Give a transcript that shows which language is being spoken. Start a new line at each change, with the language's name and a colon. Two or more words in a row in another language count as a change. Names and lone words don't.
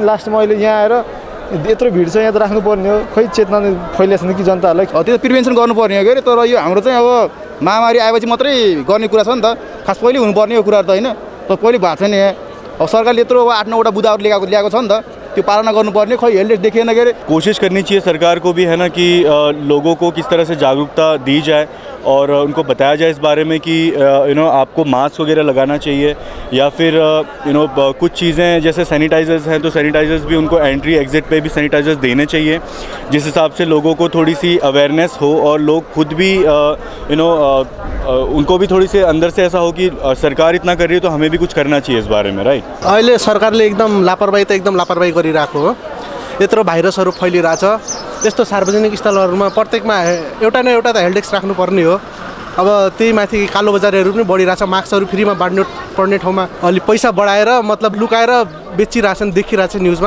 Nepali: लास्टमा अहिले यहाँ आएर यत्रो भिड चाहिँ यहाँ त राख्नुपर्ने हो, खै चेतना फैलिएको छैन कि जनताहरूलाई? त्यो त प्रिभेन्सन गर्नुपर्ने हो के, तर यो हाम्रो चाहिँ अब महामारी आएपछि मात्रै गर्ने कुरा छ नि त, खास पहिले हुनुपर्ने हो कुराहरू त होइन। तर पहिले भएको छैन यहाँ। अब सरकारले यत्रो 8-9वटा बुदाहरू ल्याएको छ नि त, त्यो पालना गर्नुपर्ने, खै हेल्थ देखिएन के अरे।
Hindi: कोशिश करनी चाहिए सरकार को भी है ना कि लोगों को किस तरह से जागरूकता दी जाए और उनको बताया जाए इस बारे में कि आपको मास्क वगैरह लगाना चाहिए, या फिर कुछ चीज़ें जैसे सैनिटाइजर्स हैं तो सैनिटाइजर्स भी उनको
English: entry exit
Hindi: पे भी सैनिटाइजर्स देने चाहिए, जिस हिसाब से लोगों को थोड़ी सी अवेयरनेस हो और लोग खुद भी उनको भी थोड़ी सी अंदर से ऐसा हो कि सरकार इतना कर रही है तो हमें भी कुछ करना चाहिए इस बारे में, राइट?
Nepali: अहिले सरकारले एकदम लापरवाही गरिरहेको हो। यत्रो भाइरसहरू फैलिरहेछ, यस्तो सार्वजनिक स्थलहरूमा प्रत्येकमा एउटा न एउटा त हेल्थ डेस्क राख्नुपर्ने हो। अब त्यही माथि कालो बजारहरू पनि बढिरहेछ, मास्कहरू फ्रीमा बाँड्नु पर्ने ठाउँमा अलि पैसा बढाएर मतलब लुकाएर बेचिरहेछन्, देखिरहेछ न्युजमा।